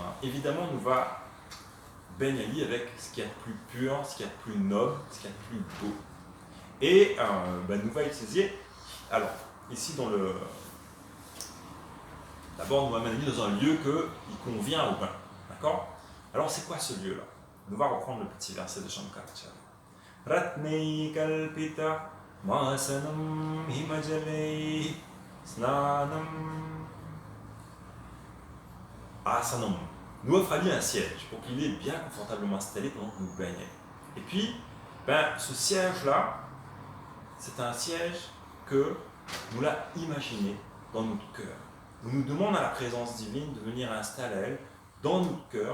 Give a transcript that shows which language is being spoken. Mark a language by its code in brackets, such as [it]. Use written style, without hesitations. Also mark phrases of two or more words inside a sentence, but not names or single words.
[fr] Évidemment, nous va baigner avec ce qu'il y a de plus pur, ce qu'il y a de plus noble, ce qu'il y a de plus beau. Et nous va utiliser, alors, ici dans le... D'abord, nous va mener dans un lieu qui convient au bain. D'accord? Alors, c'est quoi ce lieu-là? Nous va reprendre le petit verset de Shankaracharya. [sa] Ratnei kalpita masanam himajalei snanam asanam. [fr] Nous offre à lui un siège pour qu'il est bien confortablement installé pendant que nous baignons. Et puis, ce siège-là, c'est un siège que nous l'a imaginé dans notre cœur. On nous demande à la présence divine de venir installer elle dans notre cœur.